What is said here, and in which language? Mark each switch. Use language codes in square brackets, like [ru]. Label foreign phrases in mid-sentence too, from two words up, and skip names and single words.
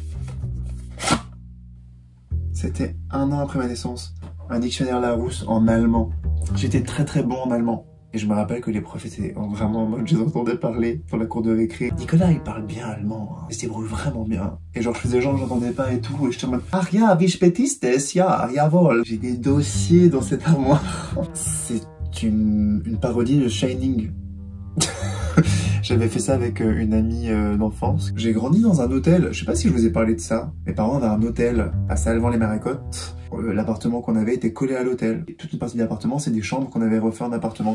[fr] C'était 1 an après ma naissance, un dictionnaire Larousse en allemand. J'étais très très bon en allemand. Et je me rappelle que les profs étaient vraiment en mode, je les entendais parler dans la cour de récré. Nicolas, il parle bien allemand, hein. Il se débrouille vraiment bien. Et genre, je faisais genre, j'entendais pas et tout. Et j'étais en mode, [de] ah, ja, wie spät ist es? Ja, jawohl. [fr] J'ai des dossiers dans cette armoire. C'est une parodie de Shining. J'avais fait ça avec une amie d'enfance. J'ai grandi dans un hôtel, je sais pas si je vous ai parlé de ça. Mes parents avaient un hôtel à Salvan-les-Marécottes. L'appartement qu'on avait était collé à l'hôtel. Toute une partie de l'appartement, c'est des chambres qu'on avait refait en appartement.